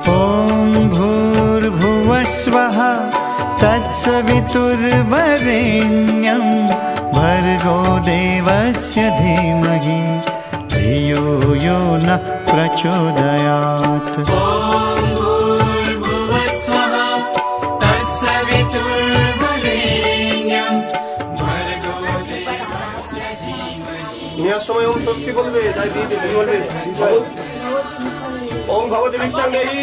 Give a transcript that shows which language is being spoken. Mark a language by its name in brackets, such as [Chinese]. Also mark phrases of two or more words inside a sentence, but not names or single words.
[Sanskrit] ॐ भूर्भुवस्वः तत्सवितुर्वरेण्यं भर्गो देवस्य धीमहि धियो यो नः प्रचोदयात्। ॐ भूर्भुवस्वः तत्सवितुर्वरेण्यं भर्गो देवस्य धीमहि। [Bangla] তুমি আর সময় [Sanskrit] ওম স্বস্তি [Bangla] বলবে, তাই দিয়ে দেবে। কি বলবে? [Sanskrit] ओम भगवती भिक्षां देहि